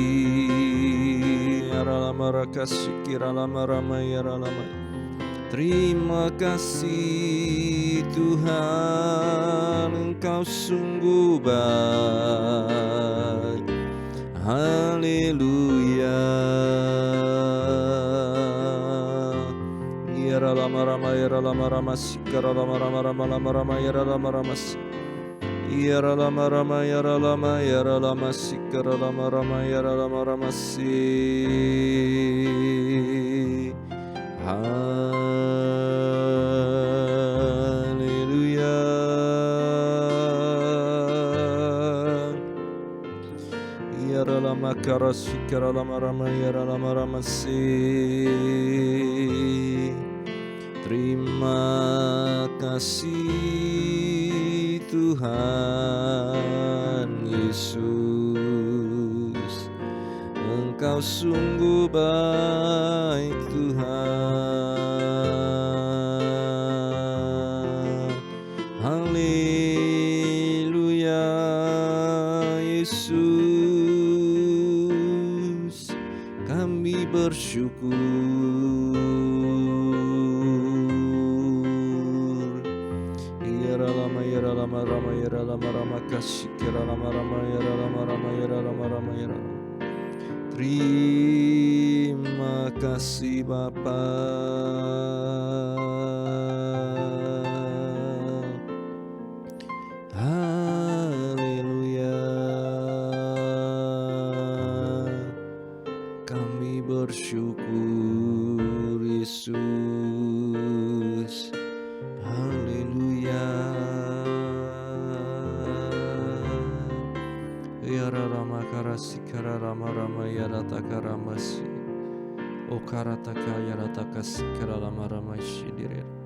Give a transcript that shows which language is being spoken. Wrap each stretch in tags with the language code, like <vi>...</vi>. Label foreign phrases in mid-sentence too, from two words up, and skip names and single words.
<id>Terima kasih Tuhan, Engkau sungguh baik. Haleluya. Yara lama rama yara lama rama sikara lama rama rama lama rama yara lama rama yara lama rama yara lama yara lama sikara lama rama yara lama rama si. Haleluya. Yara lama kara sikara lama rama yara lama rama si. Terima kasih Tuhan Yesus, Engkau sungguh baik Tuhan. Haleluya Yesus, kami bersyukur. Rama rama yara rama rama kasih kira rama rama yara rama rama yara rama rama yara. Terima kasih Bapa. Haleluya. Kami bersyukur Yesus. Haleluya. Yara rama karasi kara rama rama yara takara masi. O karata kaya rata kasi kara rama rama shidirir.</id>